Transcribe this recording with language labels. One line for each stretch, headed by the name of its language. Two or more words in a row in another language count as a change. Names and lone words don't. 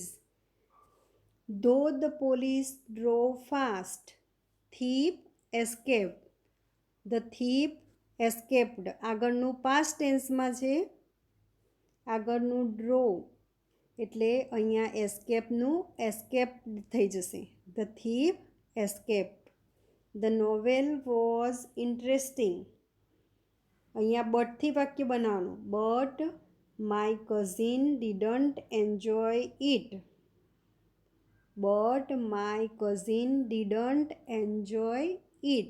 English: though the police drove fast, thief escaped. the thief escaped
Gujarati: આગળનું
English: past tenseમાં
Gujarati: છે. આગળનું ડ્રો એટલે અહીંયા એસ્કેપનું એસ્કેપ્ડ થઈ જશે.
English: The thief escaped. The novel was interesting.
Gujarati: અહીંયા બટથી વાક્ય બનાવવાનું.
English: But my cousin didn't enjoy it. But my cousin didn't enjoy it.